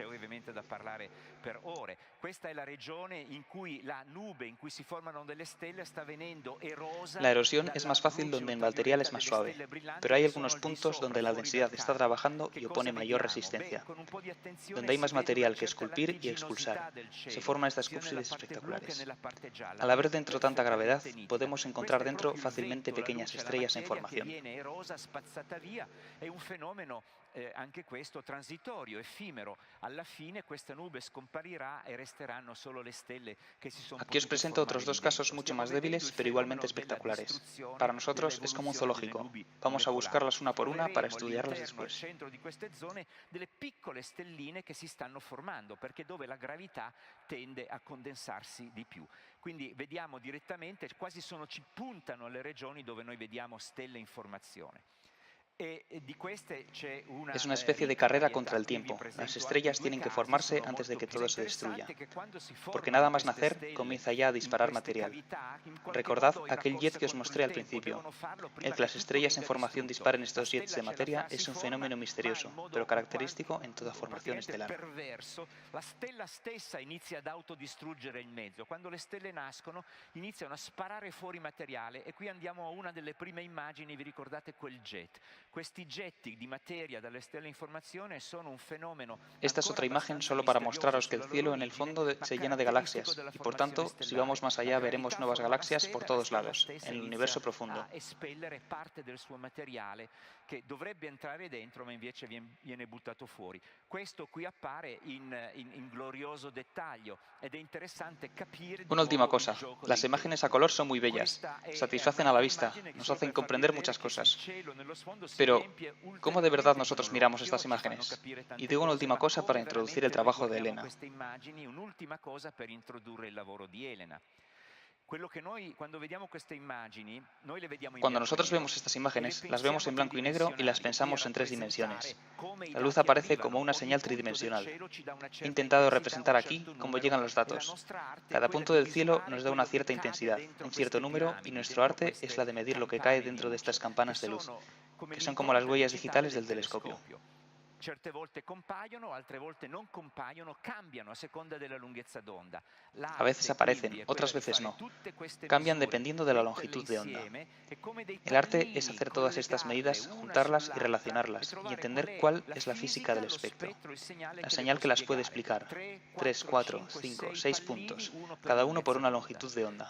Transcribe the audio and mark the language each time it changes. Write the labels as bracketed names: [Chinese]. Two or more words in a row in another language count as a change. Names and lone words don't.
[Spanish] La erosión es más fácil donde el material es más suave, pero hay algunos puntos donde la densidad está trabajando y opone mayor resistencia. Donde hay más material que esculpir y expulsar, se forman estas cúspides espectaculares. Al haber dentro tanta gravedad, podemos encontrar dentro fácilmente pequeñas estrellas en formación. [Italian] Spazzata via, è un fenomeno anche questo transitorio, effimero. Alla fine questa nube scomparirà e resteranno solo le stelle che si sono. [Spanish] Aquí os presento otros 2 casos mucho más débiles, pero igualmente espectaculares. Para nosotros es como un zoológico. Vamos a buscarlas una por una para estudiarlas después. [Italian] Al centro di queste zone delle piccole stelline che si stanno formando, perché dove la gravità tende a condensarsi di più. Quindi vediamo direttamente, quasi ci puntano alle regioni dove noi vediamo stelle in formazione. [Spanish] Es una especie de carrera contra el tiempo. Las estrellas tienen que formarse antes de que todo se destruya. Porque nada más nacer, comienza ya a disparar material. Recordad aquel jet que os mostré al principio. El que las estrellas en formación disparen estos jets de materia es un fenómeno misterioso, pero característico en toda formación estelar. [Italian] La stella stessa inizia ad autodistruggere il mezzo. Quando le stelle nascono, iniziano a sparare fuori materiale e qui andiamo a una delle prime immagini, vi ricordate quel jet? Questi getti di materia dalle stelle in formazione sono un fenomeno. [Spanish] Esta es otra imagen solo para mostraros que el cielo en el fondo se llena de galaxias y por tanto, si vamos más allá veremos nuevas galaxias por todos lados, en el universo profundo. [Italian] A espellere parte del suo materiale che dovrebbe entrare dentro ma invece viene buttato fuori. Questo qui appare in glorioso dettaglio ed è interessante capire. [Spanish] Una última cosa, las imágenes a color son muy bellas, satisfacen a la vista, nos hacen comprender muchas cosas. Pero, ¿cómo de verdad nosotros miramos estas imágenes? Y digo una última cosa para introducir el trabajo de Elena. Cuando nosotros vemos estas imágenes, las vemos en blanco y negro y las pensamos en 3 dimensiones. La luz aparece como una señal tridimensional. He intentado representar aquí cómo llegan los datos. Cada punto del cielo nos da una cierta intensidad, un cierto número, y nuestro arte es la de medir lo que cae dentro de estas campanas de luz, que son como las huellas digitales del telescopio. [Italian] Certe volte compaiono, altre volte non compaiono, cambiano a seconda della lunghezza d'onda. [Spanish] A veces aparecen, otras veces no. Cambian dependiendo de la longitud de onda. El arte es hacer todas estas medidas, juntarlas y relacionarlas, y entender cuál es la física del espectro. La señal que las puede explicar. 3, 4, 5, 6 puntos, cada uno por una longitud de onda.